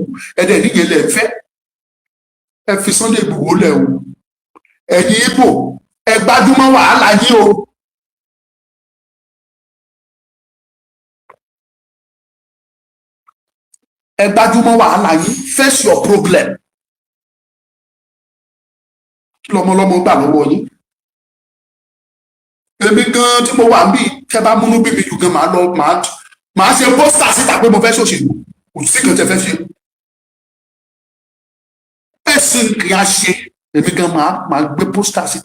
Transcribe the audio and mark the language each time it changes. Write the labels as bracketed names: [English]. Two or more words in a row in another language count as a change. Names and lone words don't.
[Yoruba] Ẹ̀dẹ̀ níyẹn lẹ̀ fẹ́. Ẹ fi Sunday Igboho lẹ̀ o. Ẹ̀yin Ìgbò, ẹ gbájúmọ́ wàhálà yín o. Ẹ gbájúmọ́ wàhálà yín, [English] face your problem. [Yoruba] Kí lọmọlọmọ gbà lọ́wọ́ yín? Èmi gan tí mo wà ń bí kẹ bá múnú bí mi jù gan màá ṣe pósítà síta pé mo fẹ́ ṣòṣèlú, kò sí kan tẹ fẹ́ ṣe. Ẹ̀sìn kì á ṣe, èmi gan màá gbé pósítà síta.